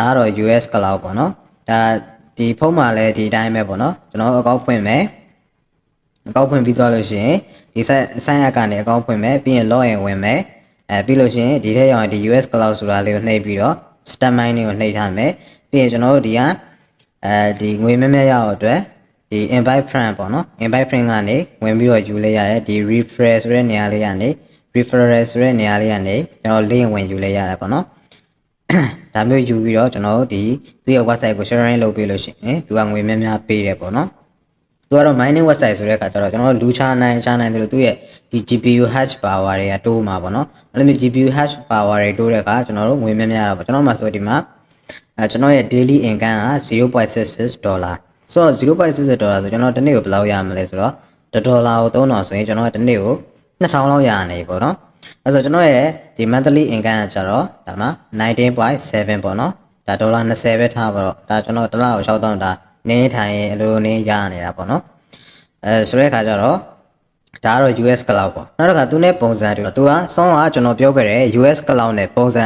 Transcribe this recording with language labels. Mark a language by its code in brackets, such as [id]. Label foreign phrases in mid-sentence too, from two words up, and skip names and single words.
[my] ကတော့ US Cloud ပေါ့နော်ဒါဒီဖုန်းမှာလည်းဒီတိုင်းပဲပေါ့နော်ကျွန်တော်အကောက်ဖွင့်မယ်အကောက်ဖွင့်ပြီးသွားလို့ရှိရင်ဒီဆိုင်အကနေအကောက်ဖွင့်မယ်ပြီးရင် [en] log in [my] ဝင်မယ်ပြီးလို့ရှိရင်ဒီထဲရောက်ရင်ဒီ US Cloud ဆိုတာလေးကိုနှိပ်ပြီးတော့ step mine လေးကိုနှိပ်ထားမယ်ပြီးရင်ကျွန်တော်တို့ဒီကဒီငွေမဲမဲရအောင်အတွက်ဒီ [en] invite friend [my] ပေါ့နော် [en] invite friend [my] ကနေဝင်ပြီးတော့ယူလိုက်ရတယ်ဒီ referral ဆိုတဲ့နေရာလေးကနေ referral ဆိုတဲ့နေရာ လေးကနေကျွန်တော် link ဝင်ယူလိုက်ရတယ်ပေါ့နော်ဒါမျိုးယူပြီးတော့ကျွန်တော်တို့ဒီသူ့ရဲ့ website ကို sharing လုပ်ပေးလို့ရှိရင်သူကငွေများ များပေးတယ်ပေါ့နော်သူကတော့ [en] mining website [my] ဆိုတဲ့အခါကျတော့ကျွန်တော်တို့လူချနိုင်တယ်လို့သူ့ရဲ့ဒီ [en] GPU hash power [my] တွေကတိုးမှာပေါ့နော်အဲ့လိုမျိုး [en] GPU hash power [my] တွေတိုးတဲ့အခါကျွန်တော်တို့ငွေများများတော့ပေါ့ကျွန်တော်မှဆိုဒီမှာကျွန်တော်ရဲ့ [en] daily income [my] က$0.66ဆိုတော့$0.66ဆိုကျွန်တော်တစ်နေ့ကိုဘယ်လောက်ရမလဲဆိုတော့$1ကို$3ဆိုရင်ကျွန်တော်ကတစ်နေ့ကို2000လောက်ရနေပေါ့နော်အဲ့ဆိုကျွန်တော်ရဲ့ဒီ [en] monthly income [my] ကကျတော့ဒါမှ19.7ပေါ့နော်ဒါ$20ပဲထားပါတော့ဒါကျွန်တော်တစ်လကို6000ဒါ နင်းထိုင်အလိုနင်းရနေတာပေါ့နော်ဆိုတဲ့အခါကျတော့ဒါကတော့ US cloud ပေါ့နောက်တစ်ခါသူနဲ့ပုံစံတူသူကဆောင်းကကျွန်တော်ပြောခဲ့တဲ့ US cloud နဲ့ပုံစံအ